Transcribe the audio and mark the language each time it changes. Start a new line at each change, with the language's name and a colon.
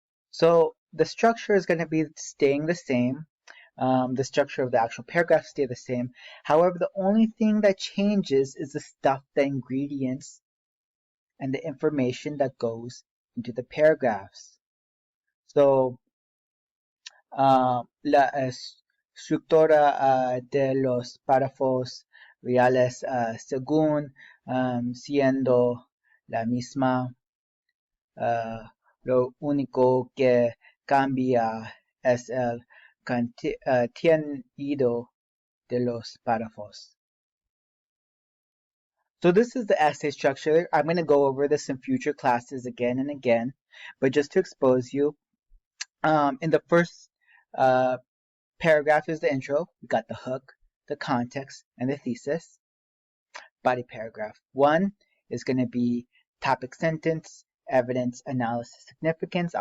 English: So the structure is going to be staying the same. The structure of the actual paragraph stay the same. However, the only thing that changes is the stuff, the ingredients, and the information that goes into the paragraphs.
Spanish: So la estructura de los párrafos reales según siendo la misma. Lo único que cambia es el contenido de los párrafos.
English: So this is the essay structure. I'm going to go over this in future classes again and again, but just to expose you, in the first paragraph is the intro. We got the hook, the context, and the thesis. Body paragraph 1 is going to be topic, sentence, evidence, analysis, significance.